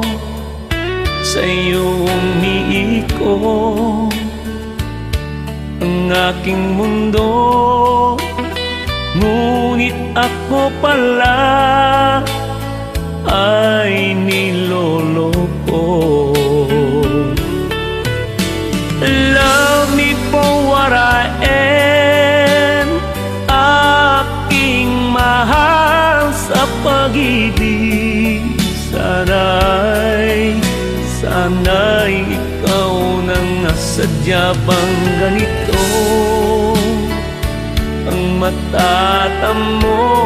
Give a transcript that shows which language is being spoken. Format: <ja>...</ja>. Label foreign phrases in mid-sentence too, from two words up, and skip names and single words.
<tl>Sa iyo umiikot ang aking mundo, ngunit ako pala ay niloloko.</tl> <en>Love me for what I am,</en> <tl>aking mahal sa pag-ibig. Sana'y ikaw nang nasadya bang ganito ang matatamo.</tl>